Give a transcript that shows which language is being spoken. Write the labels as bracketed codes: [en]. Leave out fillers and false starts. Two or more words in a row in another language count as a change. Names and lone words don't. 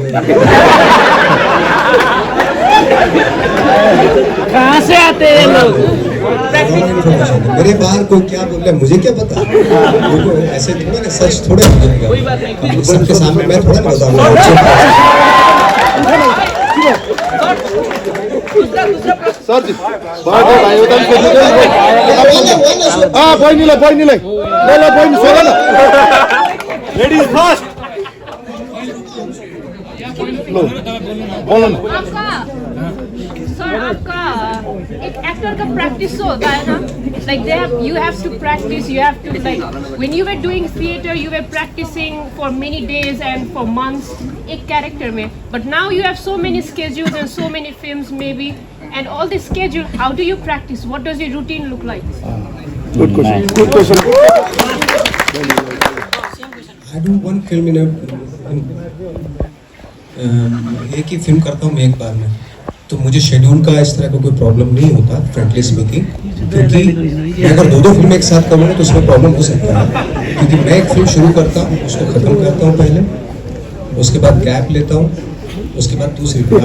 [hi] कहाँ से आते हैं लोग मेरे बाहर कोई क्या बोल रहा है मुझे क्या पता ऐसे थोड़ा ना सच थोड़ा हो जाएगा कोई बात नहीं सबके सामने मैं थोड़ा ना बताऊंगा [ne] सर जी बर्थडे भाइ उता बहिनीलाई बहिनी सोध न [en] ladies first [hi] बोलो न सर आपका एक एक्टर का प्रैक्टिस होता है ना [en] like they you have to practice you have to like when you were doing theatre you were practicing for many days and for months [hi] एक कैरेक्टर में [en] but now you have so many schedules and so many films may be and all this schedule how do you practice what does your routine look like good question I do one film in a [hi] एक ही फिल्म करता हूँ मैं एक बार में तो मुझे शेड्यूल का इस तरह का कोई प्रॉब्लम नहीं होता [en] frankly speaking [hi] क्योंकि मैं अगर दो फिल्में एक साथ करूँगा तो उसमें प्रॉब्लम हो सकता है, क्योंकि मैं एक फिल्म शुरू करता हूँ, उसको ख़त्म करता हूँ पहले, उसके बाद गैप लेता हूँ, उसके बाद दूसरी फिल्म।